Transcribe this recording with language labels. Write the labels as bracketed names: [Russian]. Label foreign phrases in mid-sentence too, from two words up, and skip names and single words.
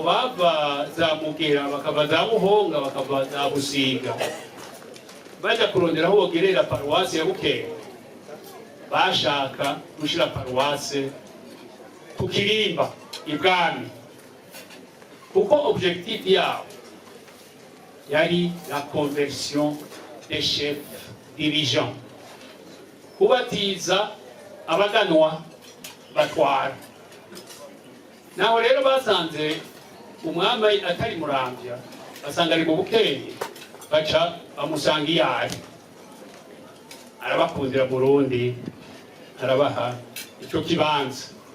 [Rundi] bava za Mugera bakava za Buhonga bakava za Busiga bajya kurondera aho bogerera paruwasi ya Bukeye, bashaka gushira paruwasi ku Kirimba ibwami, kuko objectif yabo yari [French] la conversion des chefs dirigeants, [Rundi] kubatiza abaganwa batwara. Naho rero basanze umwami atari Muramvya, basanga ari mu Bukeye, baca bamusanga iyari, arabakundira Burundi, arabaha icyo kibanza.